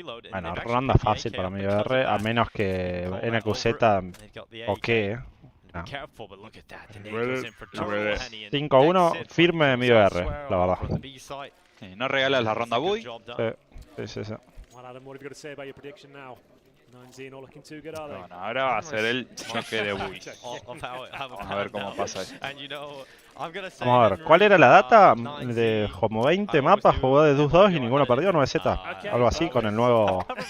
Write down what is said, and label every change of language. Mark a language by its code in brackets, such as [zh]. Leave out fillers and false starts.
[es] Bueno, ronda fácil para MIBR, a menos que NQZ o qué. No. 5-1, firme MIBR, la verdad. Sí, no regalas la ronda Bui. Sí. [en] Well, Adam, what have you got to say about your prediction now? 9Z not looking too good, are they? [es] Bueno, ahora va a ser el choque de Bui. Vamos a ver cómo pasa eso. Vamos a ver, ¿cuál era la data? De como 20 mapas jugó de 2-2 y ninguno perdió, 9Z. Algo así con el nuevo.